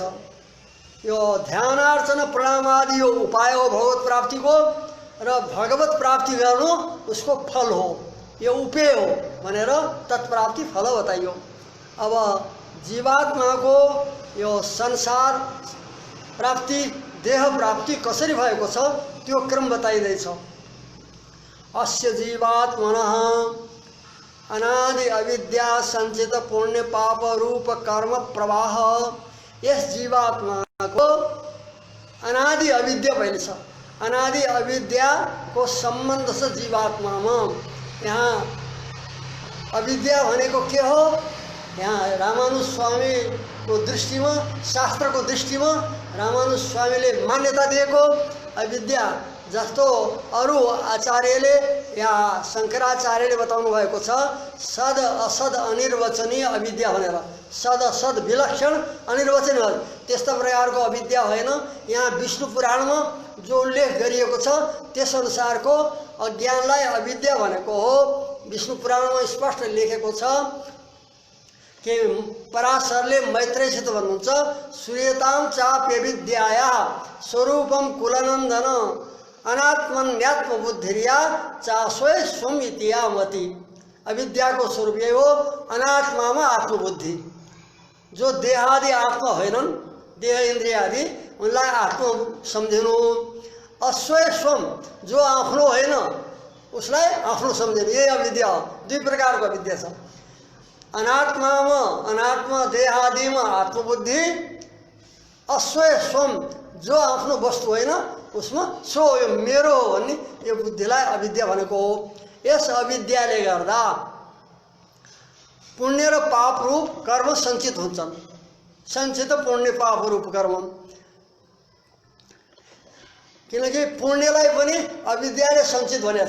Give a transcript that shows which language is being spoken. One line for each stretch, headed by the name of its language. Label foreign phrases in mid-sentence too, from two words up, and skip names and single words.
Nepali: यो ध्यानार्चना प्रणाम आदि यो उपाय हो भगवत प्राप्ति को र भगवत प्राप्ति गर्नु उसको फल हो, यो उपेय हो भनेर तत्प्राप्ति फल बताइयो। अब जीवात्मा को यो संसार प्राप्ति देह प्राप्ति कसरी भएको छ त्यो क्रम बताइदैछ।
Sanskrit: अस्य जीवात्मनः अनादि अविद्या संचित पुण्य पाप रूप कर्म प्रवाह।
Nepali: यस जीवात्मा को अनादि अविद्या भइल छ। अनादि अविद्या को संबंध छ जीवात्मामा। यहाँ अविद्या भनेको के हो? यहाँ रामानुज स्वामी को दृष्टिमा शास्त्र को दृष्टिमा रामानुज स्वामीले मान्यता दिएको अविद्या जस्तो अरु आचार्यले या शंकराचार्यले बताउनु भएको छ सद असद अनिर्वचनीय अविद्या भनेर। सद असद विलक्षण अनिर्वचनीय त्यस्ता प्रकारको अविद्या होइन। यहाँ विष्णु पुराणमा जो उल्लेख गरिएको छ त्यस अनुसारको अज्ञानलाई अविद्या भनेको हो। विष्णु पुराणमा स्पष्ट लेखेको छ कि पराशरले मैत्रेयसित भन्नुहुन्छ
Sanskrit: सूर्यताम चाप्य विद्याया स्वरूपम कुलनन्दन अनात्मन्यात्म बुद्धिरिया चास्वय स्वम इतियामति।
Nepali: अविद्या को स्वरूप यही हो अनात्मा आत्मबुद्धि। जो देहादि आत्मा होइनन् देह इन्द्रिय आदि उनलाई आत्मा सम्झिनु।
Sanskrit: अस्वय स्वम
Nepali: जो आफ्नो होइन उसलाई आफ्नो सम्झिनु यही अविद्या हो। दुई प्रकारको अविद्या छ। अनात्मा देहादिमा आत्मबुद्धि।
Sanskrit: अस्वय स्वम
Nepali: जो आफ्नो वस्तु होइन उसमा सो यो मेरो हो भन्ने यो बुद्धिलाई अविद्या भनेको हो। यस अविद्याले गर्दा पुण्य र पाप रूप कर्म सञ्चित हुन्छन्। सञ्चित पुण्य पाप रूप कर्म। किनकि पुण्यलाई पनि अविद्याले सञ्चित भनेछ।